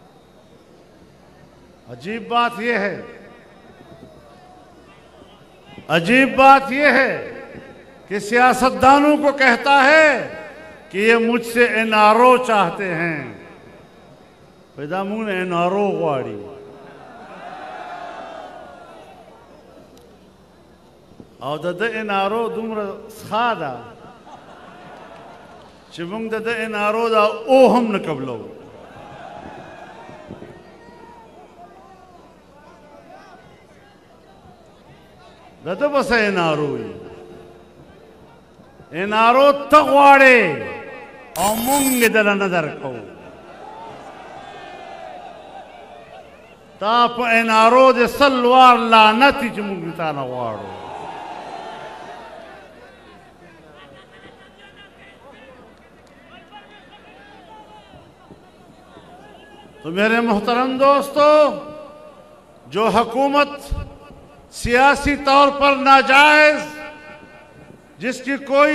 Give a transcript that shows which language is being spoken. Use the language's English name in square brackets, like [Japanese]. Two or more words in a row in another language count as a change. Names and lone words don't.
[Urdu] عجیب بات یہ ہے، عجیب بات یہ ہے کہ سیاستدانوں کو کہتا ہے کہ یہ مجھ سے این آر او چاہتے ہیں۔ [Pashto] پیدا مون این آر او غواړي او د این آر او دومره ښه ده چې موږ د این آر او دا او هم نه قبلو۔ دته بس این آر او این آر او ته غواړې او موږ دله نه درکوو۔ تا په این آر او د سل وار لعنت چې موږ تا نه غواړو۔ [Urdu] تو میرے محترم دوستو، جو حکومت سیاسی طور پر ناجائز، جس کی کوئی